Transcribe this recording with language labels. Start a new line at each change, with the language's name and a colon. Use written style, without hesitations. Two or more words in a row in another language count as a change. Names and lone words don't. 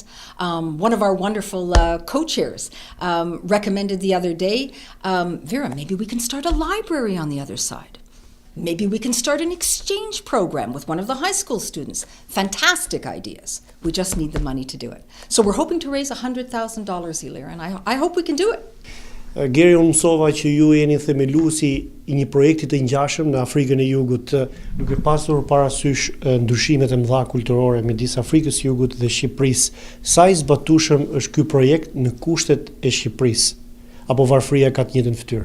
English: One of our wonderful co-chairs recommended the other day, Vera, maybe we can start a library on the other side. Maybe we can start an exchange program with one of the high school students. Fantastic ideas. We just need the money to do it. So we're hoping to raise $100,000, ILIR, and I hope we can do it.
Albanian: Geri, unë mësova që ju jeni themeluesi I një projekti të ngjashëm në Afrikën e Jugut, duke pasur parasysh ndryshimet e mëdha kulturore midis Afrikës së Jugut dhe Shqipërisë. Sa I zbatueshëm është ky projekt në kushtet e Shqipërisë? Apo varfëria ka të njëjtën fytyrë?